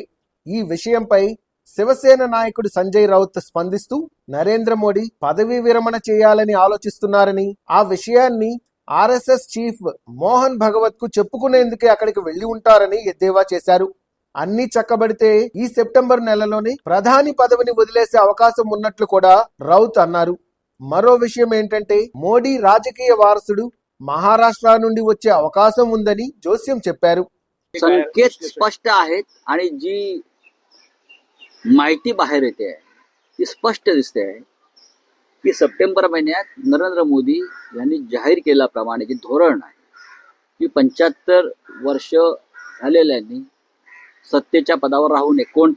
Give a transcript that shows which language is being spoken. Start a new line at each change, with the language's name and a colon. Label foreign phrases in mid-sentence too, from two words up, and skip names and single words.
Telugu: ఈ విషయంపై శివసేన నాయకుడు సంజయ్ రౌత్ స్పందిస్తూ నరేంద్ర మోడీ పదవీ విరమణ చేయాలని ఆలోచిస్తున్నారని, ఆ విషయాన్ని ఆర్ఎస్ఎస్ చీఫ్ మోహన్ భగవత్ కు చెప్పుకునేందుకే అక్కడికి వెళ్లి ఉంటారని ఎద్దేవా చేశారు. అన్ని చక్కబడితే ఈ సెప్టెంబర్ నెలలోనే ప్రధాని పదవిని వదిలేసే అవకాశం ఉన్నట్లు కూడా రౌత్ అన్నారు. మరో విషయం ఏంటంటే మోడీ రాజకీయ వారసుడు మహారాष्ट्र నుండి వచ్చే అవకాశం ఉందని జోస్యం చెప్పారు.
Marathi: संकेत स्पष्ट आहेत आणि जी माहिती बाहेर येते ती स्पष्ट दिसते आहे की सप्टेंबर महिन्यात नरेंद्र मोदी यांनी जाहीर केल्याप्रमाणे जे धोरण आहे की 75 वर्ष झालेल्यांनी सत्तेच्या पदावर राहू नये.